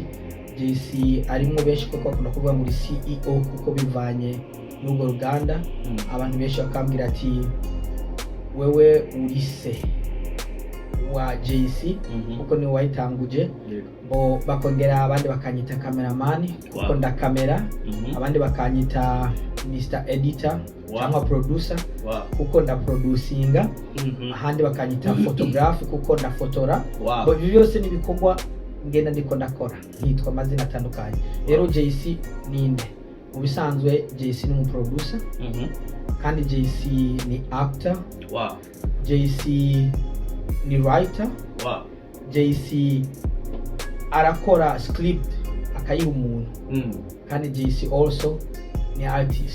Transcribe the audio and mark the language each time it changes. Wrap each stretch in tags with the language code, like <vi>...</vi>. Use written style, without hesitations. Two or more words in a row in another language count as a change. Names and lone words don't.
<rn>JC arimwe benshi kuko akunda kuvuga muri CEO kuko bivanye n'ubwo ruganda. Abantu benshi bakambwira ati wewe uri se wa JC kuko ni wayitanguje. Bakongera abandi bakanyita cameraman kuko ndakamera. Abandi bakanyita Mr. Editor cyangwa producer kuko ndaproducinga. Ahandi bakanyita photograph kuko ndafotora. Ibi byose ni bikorwa ngenda ndiko ndakora, nitwa amazina atandukanye. Rero JC ninde? Mu bisanzwe JC ni umuproducer, kandi JC ni actor, JC ni writer, JC arakora script akayiha umuntu, kandi JC also ni artist.</rn>